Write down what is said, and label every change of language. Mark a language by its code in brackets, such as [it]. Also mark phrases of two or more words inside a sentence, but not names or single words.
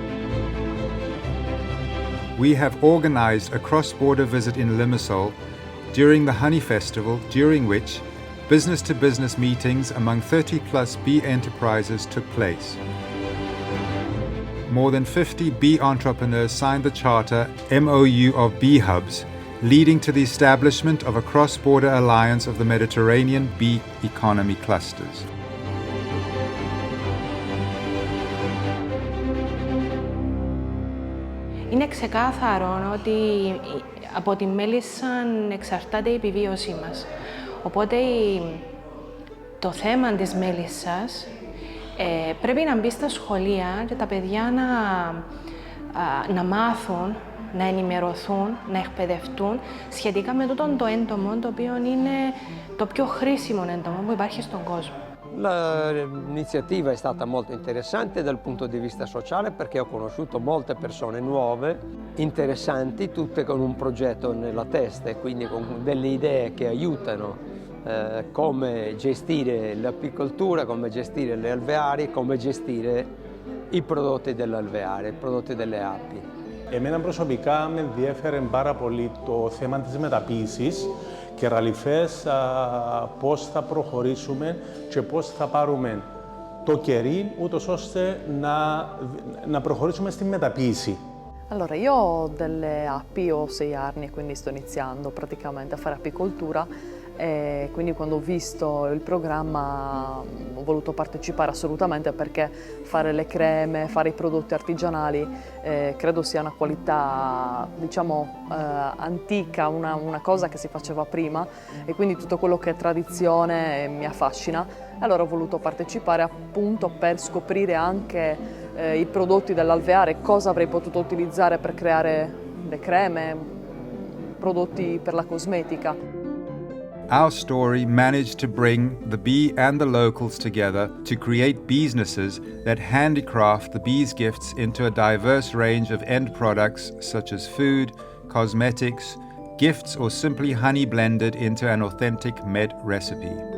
[en] We have organized a cross-border visit in Limassol during the Honey Festival, during which business-to-business meetings among 30-plus bee enterprises took place. More than 50 bee entrepreneurs signed the charter MOU of Bee Hubs, leading to the establishment of a cross-border alliance of the Mediterranean bee economy clusters. [el] Είναι ξεκάθαρο ότι από τη μέλισσα εξαρτάται η επιβίωσή μας. Οπότε το θέμα της μέλισσας πρέπει να μπει στα σχολεία και τα παιδιά να μάθουν, να ενημερωθούν, να εκπαιδευτούν σχετικά με τούτο το έντομο, το οποίο είναι το πιο χρήσιμο έντομο που υπάρχει στον κόσμο. [it] L'iniziativa è stata molto interessante dal punto di vista sociale perché ho conosciuto molte persone nuove, interessanti, tutte con un progetto nella testa e quindi con delle idee che aiutano come gestire l'apicoltura, come gestire le alveari, come gestire i prodotti dell'alveare, i prodotti delle api. [el] Εμένα προσωπικά με ενδιέφερε πάρα πολύ το θέμα της μεταποίησης και ραλιφές πώς θα προχωρήσουμε και πώς θα πάρουμε το κερί ούτως ώστε να προχωρήσουμε στη μεταποίηση. [it] Allora, io ho delle api, ho 6 anni, quindi sto iniziando praticamente a fare apicoltura. E quindi quando ho visto il programma ho voluto partecipare assolutamente perché fare le creme, fare i prodotti artigianali credo sia una qualità diciamo antica, una cosa che si faceva prima e quindi tutto quello che è tradizione mi affascina. Allora ho voluto partecipare appunto per scoprire anche i prodotti dell'alveare, cosa avrei potuto utilizzare per creare le creme, prodotti per la cosmetica. [en] our story managed to bring the bee and the locals together to create businesses that handicraft the bee's gifts into a diverse range of end products such as food, cosmetics, gifts, or simply honey blended into an authentic med recipe.